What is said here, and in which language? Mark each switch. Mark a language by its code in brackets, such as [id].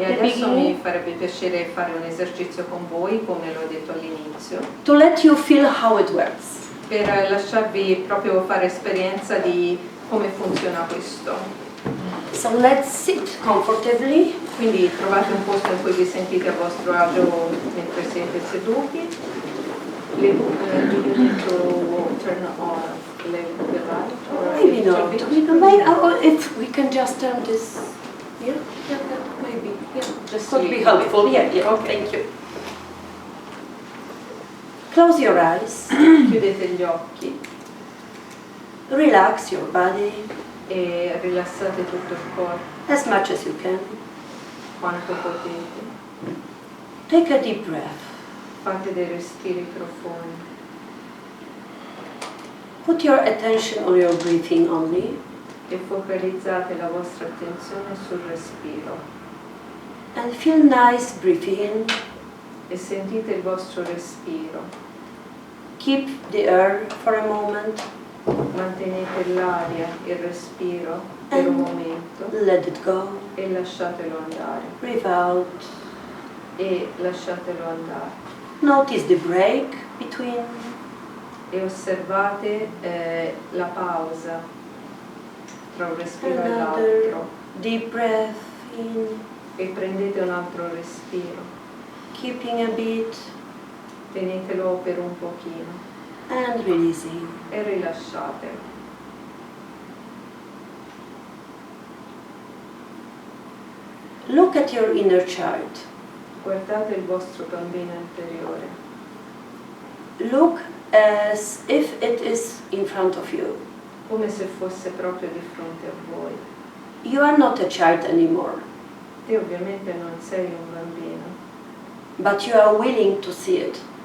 [it] E [en] the [it] adesso [en] beginning. [it] mi farebbe piacere fare un esercizio con voi, come l'ho detto all'inizio, [en] To let you feel how it works. [it] per lasciarvi proprio fare esperienza di come funziona questo. [en] So let's sit comfortably. [it] Quindi trovate un posto in cui vi sentite a vostro agio mentre siete seduti. [en] Do you need to turn on the light? Maybe not. If we can just turn this. Yeah, maybe. Yeah, Just could be helpful. Yeah, Okay. Thank you. Close your eyes. [it] Chiudete gli occhi [en] Relax your body [it] e rilassate tutto il corpo [en] as much as you can. [it] quanto potete. [en] Take a deep breath. [it] Fate dei respiri profondi. [en] Put your attention on your breathing only. [it] E focalizzate la vostra attenzione sul respiro. [en] And feel nice breathing in. [it] E sentite il vostro respiro. [en] Keep the air for a moment. [it] Mantenete l'aria, il respiro per un momento. [en] Let it go. [it] E lasciatelo andare. [en] Breathe out. [it] E lasciatelo andare. [en] Notice the break between. [it] E osservate la pausa tra un respiro e [en] Another [it] l'altro. [en] deep breath in. [it] E prendete un altro respiro. [en] Keeping a bit. [it] Tenetelo per un pochino. [en] And releasing. [it] E rilasciate. [en] Look at your inner child. [it] Guardate il vostro bambino interiore. [en] Look as if it is in front of you. [it] Come se fosse proprio di fronte a voi. [en] You are not a child anymore, [it] Te ovviamente non sei un bambino, [en] but you are willing to see it.